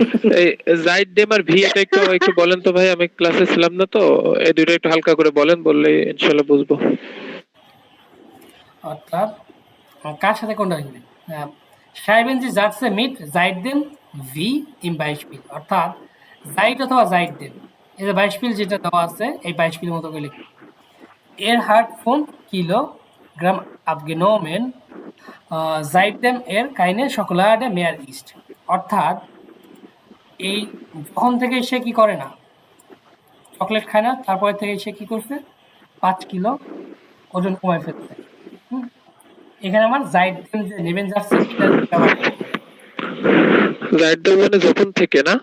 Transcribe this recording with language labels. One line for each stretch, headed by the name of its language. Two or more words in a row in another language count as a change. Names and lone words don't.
Bangla: এই জাইড ডেম আর ভি এটা একটু একটু বলেন তো ভাই, আমি ক্লাসে ছিলাম না তো, এই দুইটা একটু হালকা করে বলেন, বললে ইনশাআল্লাহ বুঝবো। অর্থাৎ কার সাথে কোনটা হইবে,
German: schreiben Sie Sätze mit Seitdem wie im Beispiel,
Bangla: অর্থাৎ জাইট অথবা Seitdem, এই যে Beispiel যেটা দেওয়া আছে এই Beispiel মতো করে লিখুন।
German: hat 5 Kilogramm abgenommen, Seitdem keine Schokolade mehr isst,
Bangla: অর্থাৎ এই যখন থেকে সে কি করে না, চকলেট খায় না, তারপরে থেকে সে কি করছে, 5 কিলো ওজন কমায় ফেলছে। হুম, এখানে আমার জাইডেম যে নেবেন যাচ্ছে এটা ব্যবহার করতে হবে। জাইড ডেম মানে যখন থেকে না,